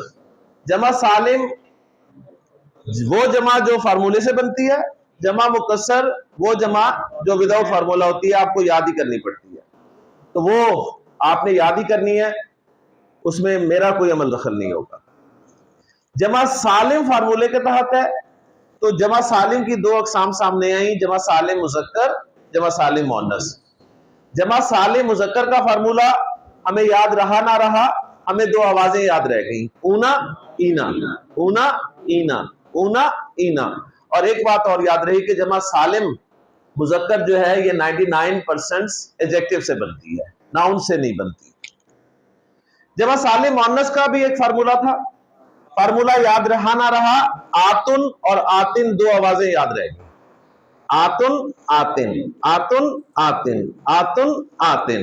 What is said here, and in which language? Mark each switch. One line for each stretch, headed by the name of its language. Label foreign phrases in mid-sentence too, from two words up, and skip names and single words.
Urdu: جمع سالم وہ جمع جو فارمولے سے بنتی ہے، جمع مکسر وہ جمع جو
English: without formula
Urdu: ہوتی ہے، آپ کو یاد ہی کرنی پڑتی ہے. تو وہ آپ نے یاد ہی کرنی ہے، اس میں میرا کوئی عمل دخل نہیں ہوگا. جمع سالم فارمولے کے تحت ہے، تو جمع سالم کی 2 اقسام سامنے آئیں، جمع سالم مذکر، جمع سالم مؤنث. جمع سالم مذکر کا فارمولہ ہمیں یاد رہا نہ رہا، ہمیں 2 آوازیں یاد رہ گئیں،
Arabic: اونا اینا، اونا اینا، اونا اینا.
Urdu: اور ایک بات اور یاد رہی کہ جمع سالم مذکر جو ہے یہ 99% ایڈجیکٹیو سے بنتی ہے، ناؤن سے نہیں بنتی. جمع سالم مؤنث کا بھی ایک فارمولہ تھا، فارمولہ یاد رہا نہ رہا، آتن اور آتن 2 آوازیں یاد رہ گئی،
Arabic: آتن آتن، آتن آتن، آتن آتن.